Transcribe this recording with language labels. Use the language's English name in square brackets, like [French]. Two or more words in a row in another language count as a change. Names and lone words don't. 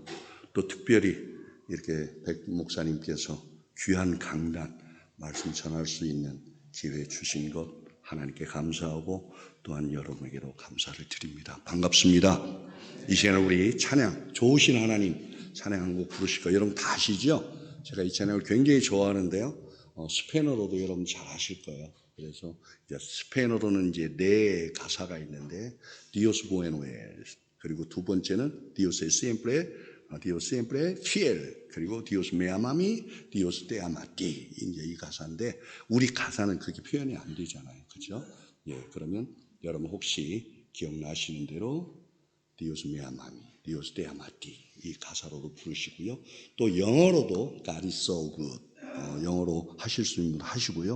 [Korean] 또 특별히 이렇게 백 목사님께서 귀한 강단 말씀 전할 수 있는 기회 주신 것 하나님께 감사하고 또한 여러분에게도 감사를 드립니다. 반갑습니다. 이 시간에 우리 찬양, 좋으신 하나님 찬양 한 곡 부르실 거예요. 여러분 다 아시죠? 제가 이 찬양을 굉장히 좋아하는데요. 스페인어로도 여러분 잘 아실 거예요. 그래서 이제 스페인어로는 이제 네 가사가 있는데 [Spanish] Dios bueno es, [Korean] 그리고 두 번째는 [Spanish] Dios es siempre fiel, [Korean] 그리고 [Spanish] Dios me ama a mí, Dios te ama a ti. [Korean] 이제 이 가사인데 우리 가사는 그렇게 표현이 안 되잖아요, 그렇죠? 예, 그러면 여러분 혹시 기억나시는 대로 [Spanish] Dios me ama a mí, Dios te ama a ti [Korean] 이 가사로도 부르시고요. 또 영어로도 [English] God is so good, [Korean] 영어로 하실 수 있는 분 하시고요.